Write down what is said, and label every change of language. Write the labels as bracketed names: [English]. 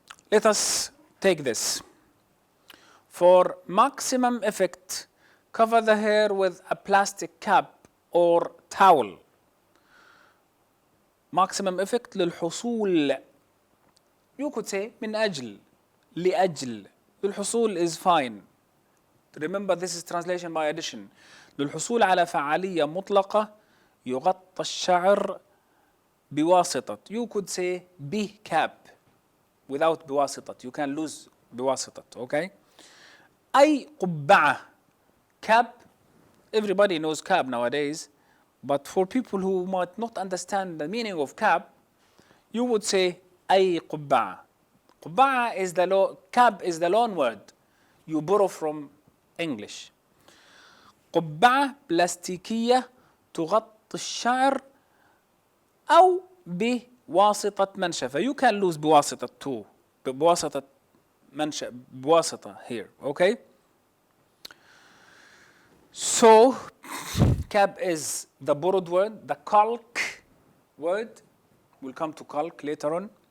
[English] Let us take this. For maximum effect, cover the hair with a plastic cap or towel. Maximum effect للحصول. You could say [Arabic] من أجل, لأجل. [English] للحصول is fine. Remember, this is translation by addition. [Arabic] للحصول على فعالية مطلقة يغطى الشعر بواسطة. [English] You could say بcap without بواسطة. You can lose بواسطة. Okay? [Arabic] أي قبعة. [English] Cap. Everybody knows cap nowadays. But for people who might not understand the meaning of cap, you would say [Arabic] أي قبعة. [English] قبعة is cap is the loan word you borrow from English. [Arabic] قبعة بلاستيكية تغطي الشعر أو بواسطة منشفة. [English] You can lose بواسطة too. [Arabic] بواسطة منشفة. [English] بواسطة here. Okay? So, cap is the borrowed word, the calc word. We'll come to calc later on.